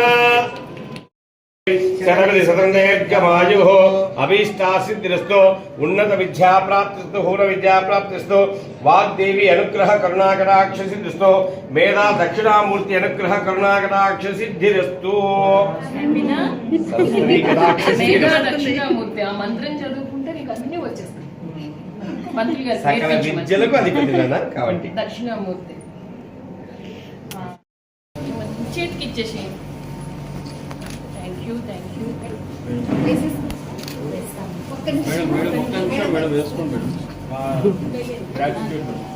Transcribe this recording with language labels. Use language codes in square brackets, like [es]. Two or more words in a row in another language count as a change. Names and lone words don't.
[sa] शतविधशतंदेर्घमायुः अभीष्टासिद्धिरस्तु उन्नत विद्या प्राप्तिस्तु पूर्ण विद्या प्राप्तिस्तु वाग्देवी अनुग्रह करुणाकटाक्ष सिद्धिस्तु मेधा दक्षिणामूर्ति अनुग्रह करुणाकटाक्ष सिद्धिरस्तु [te] मेधा दक्षिणामूर्ति आ మంత్రం చదువుకుంటే నీకు అన్ని వచ్చేస్తాయి మంత్రి గారు సకల విద్యలకు అధిపతినా కాబట్టి దక్షిణామూర్తి చేతికి ఇచ్చేసి థాంక్యూ మేడం వేసుకోండి గ్రాటిట్యూడ్